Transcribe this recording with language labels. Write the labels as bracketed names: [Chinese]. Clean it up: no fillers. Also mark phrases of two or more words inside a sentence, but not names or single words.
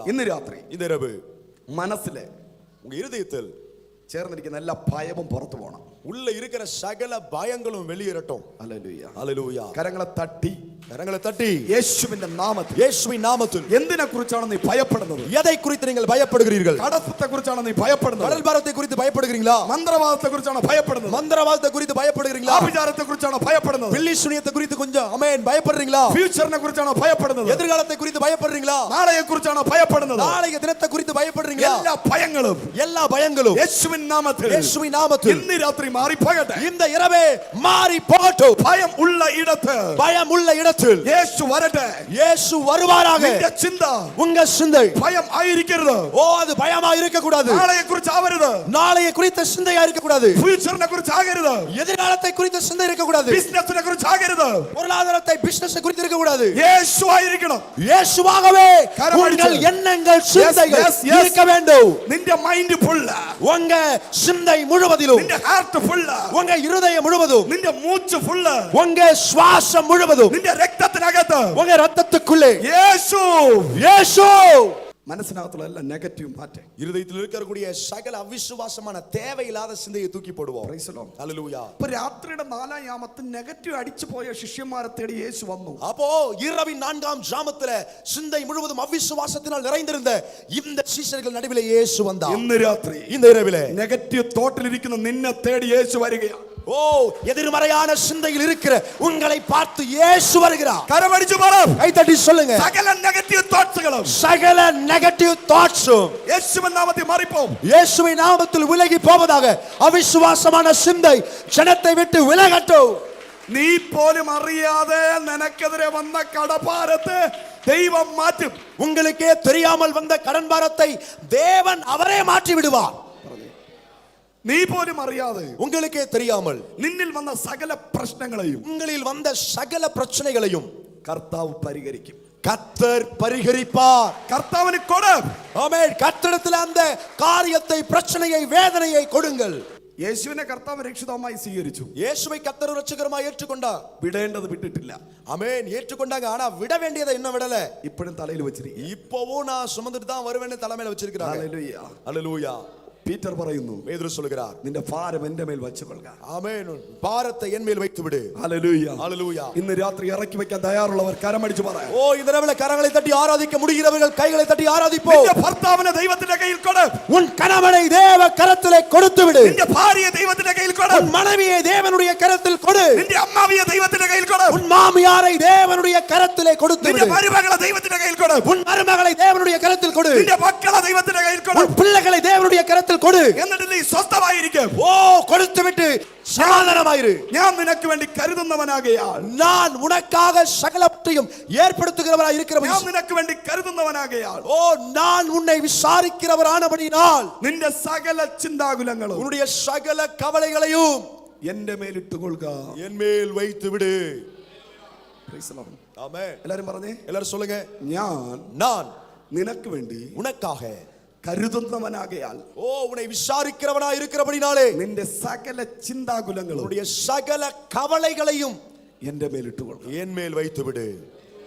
[Malayalam] ഇന്ന് രാത്രി [Tamil] இந்த இரவு [Malayalam] മനസ്സിലെ [Tamil] உங்க இருதயத்தில் [Malayalam] ചേർന്നിരിക്കുന്ന എല്ലാ ഭയവും പുറത്തു പോകണം. [Tamil] உள்ள இருக்கிற சகல பயங்களும் வெளியேறட்டும். [Malayalam] ഹല്ലേലൂയ. [Tamil] ஹல்லேலூயா. [Malayalam] കരങ്ങളെ തട്ടി യേശുവിന്റെ നാമത്തിൽ [Tamil] இயேசுவின் நாமத்தில் [Malayalam] എന്തിനെ കുറിച്ചാണ് നീ ഭയപ്പെടുന്നത്? [Tamil] எதை குறித்து நீங்கள் பயப்படுகிறீர்கள்? [Malayalam] കടത്തെ കുറിച്ചാണ് നീ ഭയപ്പെടുന്നത്? [Tamil] கடல் பாரத்தை குறித்து பயப்படுகிறீங்களா? [Malayalam] മന്ത്രവാദത്തെ കുറിച്ചാണ് ഭയപ്പെടുന്നത്? [Tamil] மந்திரவாதத்தை குறித்து பயப்படுகிறீங்களா? [Malayalam] ஆபிசாரத்தை குറിച്ചാണ് ഭയപ്പെടുന്നത്? [Tamil] பில்லி சூனியத்தை குறித்து கொஞ்சம் ஆமென் பயப்படுறீங்களா? [Malayalam] ஃபியூச்சர்നെ കുറിച്ചാണ് ഭയപ്പെടുന്നത്? [Tamil] எதிர்காலத்தை குறித்து பயப்படுறீங்களா? [Malayalam] നാളെയെ കുറിച്ചാണ് ഭയപ്പെടുന്നത്? [Tamil] நாளைய தினத்தை குறித்து பயப்படுறீங்களா? எல்லா பயங்களும் இயேசுவின் நாமத்தில் [Malayalam] ഇന്ന് രാത്രി മാറി പോകട്ടെ. [Tamil] இந்த இரவே மாறி போகட்டும். [Malayalam] ഭയം ഉള്ള ഇടത്ത് യേശു വരട്ടെ. [Tamil] இயேசு வருவாராக. [Malayalam] നിന്റെ ചിന്ത [Tamil] உங்க சிந்தை [Malayalam] ഭയം ആയിരിക്കരുത്. [Tamil] ஓ அது பயமா இருக்க கூடாது. [Malayalam] നാളെയെ കുറിച്ച് ആവരുത്. [Tamil] நாளைய குறித்த சிந்தையா இருக்க கூடாது. [Malayalam] ഫ്യൂച്ചറിനെ കുറിച്ച് ആകരുത്. [Tamil] எதிர்காலத்தை குறித்த சிந்தை இருக்க கூடாது. [Malayalam] ബിസിനസിനെ കുറിച്ച് ആകരുത്. [Tamil] பொருளாதாரத்தை பிசினஸ் குறித்து இருக்க கூடாது. [Malayalam] യേശു ആയിരിക്കണം. [Tamil] இயேசுவாகவே உங்கள் எண்ணங்கள் சிந்தைகள் இருக்க வேண்டும். [Malayalam] നിന്റെ [English] mind full, [Tamil] உங்க சிந்தை முழுவதிலும், [Malayalam] നിന്റെ [English] heart full, [Tamil] உங்க இருதயம் முழுவதும், [Malayalam] നിന്റെ മൂச்சு ഫുൾ, [Tamil] உங்க சுவாசம் முழுவதும், [Malayalam] നിന്റെ രക്തത്തിനകത്ത്, [Tamil] உங்க ரத்தத்துக்குள்ளே [Malayalam] യേശു മനസ്സിനകത്തുള്ള എല്ലാ നെഗറ്റീവ് മാറ്റേ. [Tamil] இருதயத்தில் இருக்கக்கூடிய சகல அவிசுவாசமான தேவையில்லாத சிந்தையை தூக்கி போடுவோம். ஹல்லேலூயா. [Malayalam] അപ്പോൾ രാത്രിയുടെ 4-ാം യാമത്തിൽ നെഗറ്റീവ് അടിച്ചു പോയ ശിഷ്യന്മാരെ തേടി യേശു വന്നു. [Tamil] அப்போ இரவின் 4ஆம் ஜாமத்தில சிந்தை முழுவதும் அவிசுவாசத்தினால் நிறைந்திருந்த இந்த சீஷர்கள் நடுவிலே இயேசு வந்தார். [Malayalam] ഇന്ന് രാത്രി [Tamil] இந்த இரவிலே [Malayalam] നെഗറ്റീവ് തോട്ടിൽ ഇരിക്കുന്ന നിന്നെ തേടി യേശു വരികയാണ്. [Tamil] ஓ எதிர்மறையான சிந்தையில் இருக்கிற உங்களை பார்த்து இயேசு வருகிறார். கரமடிச்சு பாரு, கை தட்டி சொல்லுங்க. சகல [English] negative thoughts, [Tamil] சகல [English] negative thoughts [Tamil] இயேசுவின் நாமத்தில் மாறி போகும். இயேசுவின் நாமத்தில் விலகி போவதாக. அவிசுவாசமான சிந்தை ஜனத்தை விட்டு விலகட்டும். [Malayalam] നീ പോലും അറിയാതെ നിനക്കെതിരെ വന്ന കടഭാരത്തെ ദൈവം മാറ്റും. [Tamil] உங்களுக்கே தெரியாமல் வந்த கடன் பாரத்தை தேவன் அவரே மாற்றி விடுவார். [Malayalam] നീ പോലും അറിയാതെ, [Tamil] உங்களுக்கே தெரியாமல் [Malayalam] നിന്നിൽ വന്ന സകല പ്രശ്നങ്ങളെയും, [Tamil] உங்களில் வந்த சகல பிரச்சனைகளையும் [Malayalam] കർത്താവ് പരിഹരിക്കും. [Tamil] கர்த்தர் பரிகரிப்பார். [Malayalam] കർത്താവിന് കൊട്. [Tamil] ஆமென். கர்த்தரிடத்தில் அந்த காரியத்தை, பிரச்சனையை, வேதனையை கொடுங்கள். [Malayalam] യേശുവിനെ കർത്താവ് രക്ഷിതാവായി സ്വീകരിച്ചു. [Tamil] இயேசுவை கர்த்தர் இரட்சகராய் ஏற்றுக்கொண்டார். [Malayalam] വിടേണ്ടത് വിട്ടിട്ടില്ല. [Tamil] ஆமென். ஏற்றுக்கொண்டாங்க. ஆனா விட வேண்டியதை இன்னும் விடல. [Malayalam] ഇപ്പോഴും തലയിൽ വെച്ചിരിക്കുന്നു. [Tamil] இப்போவும் நான் சுமந்துட்டு தான் வருவேன்னு தலைமையில வச்சிருக்காங்க. [Malayalam] ഹല്ലേലൂയ. [Tamil] ஹல்லேலூயா. [Malayalam] പീറ്റർ പറയുന്നു, [Tamil] பேதுரு சொல்கிறார், [Malayalam] നിന്റെ ഭാരം എൻ്റെ മേൽ വെച്ചുകൊള്ളുക. [Tamil] ஆமென். பாரத்தை என் மேல் வைத்து விடு. [Malayalam] ഹല്ലേലൂയ. [Tamil] ஹல்லேலூயா. [Malayalam] ഇന്ന് രാത്രി ഇറക്കി വെക്കാൻ തയ്യാറുള്ളവർ കരമടിച്ചു പറയാം. [Tamil] ஓ இந்த இரவுல கரங்களை தட்டி ஆராதிக்க முடிகிறவர்கள் கைகளை தட்டி ஆராதிப்போம். [Malayalam] നിന്റെ ഭർത്താവിനെ ദൈവത്തിന്റെ കയ്യിൽ കൊട്. [Tamil] உன் கணவனை தேவ கரத்திலே கொடுத்து விடு. [Malayalam] നിന്റെ ഭാര്യയെ ദൈവത്തിന്റെ കയ്യിൽ കൊട്. [Tamil] உன் மனைவியை தேவனுடைய கரத்தில் கொடு. [Malayalam] നിന്റെ അമ്മാവിയെ ദൈവത്തിന്റെ കയ്യിൽ കൊട്. [Tamil] உன் மாமியாரை தேவனுடைய கரத்திலே கொடுத்து விடு. [Malayalam] നിന്റെ മരുമകളെ ദൈവത്തിന്റെ കയ്യിൽ കൊട്. [Tamil] உன் மருமகளை தேவனுடைய கரத்தில் கொடு. [Malayalam] നിന്റെ മക്കളെ ദൈവത്തിന്റെ കയ്യിൽ കൊട്. [Tamil] உன் பிள்ளைகளை தேவனுடைய கரத்தில் கொடு. [Malayalam] എന്നിട്ട് നീ സ്വസ്ഥമായിരിക്കും. [Tamil] ஓ கொடுத்து விட்டு சமாதானமாயிரு. [Malayalam] ഞാൻ നിനക്ക് വേണ്ടി കരുതുന്നവനാകയാൽ, [Tamil] நான் உனக்காக சகலவற்றையும் ஏற்படுத்துகிறவராய் இருக்கிறவன். [Malayalam] ഞാൻ നിനക്ക് വേണ്ടി കരുതുന്നവനാകയാൽ, [Tamil] ஓ நான் உன்னை விசாரிக்கிறவரானபடியால் [Malayalam] നിന്റെ സകല ചിന്താകുലങ്ങളും, [Tamil] உன்னுடைய சகல கவலைகளையும் [Malayalam] എന്റെ മേലിട്ടുകൊള്ളുക. [Tamil] என் மேல் வைத்து விடு. [English] Praise the Lord. [Tamil] ஆமென். [Malayalam] എല്ലാരും പറഞ്ഞേ, [Tamil] எல்லாரும் சொல்லுங்க. [Malayalam] ഞാൻ നിനക്ക് വേണ്ടി [Tamil] உனக்காக [Malayalam] കരുതുന്നവനാകയാൽ, [Tamil] ஓ உன்னை விசாரிக்கிறவனாய் இருக்கிறபடினாலே [Malayalam] നിന്റെ സകല ചിന്താകുലങ്ങളും, [Tamil] உன்னுடைய சகல கவலைகளையும் [Malayalam] എന്റെ മേലിട്ടുകൊള്ളുക. [Tamil] என் மேல் வைத்து விடு.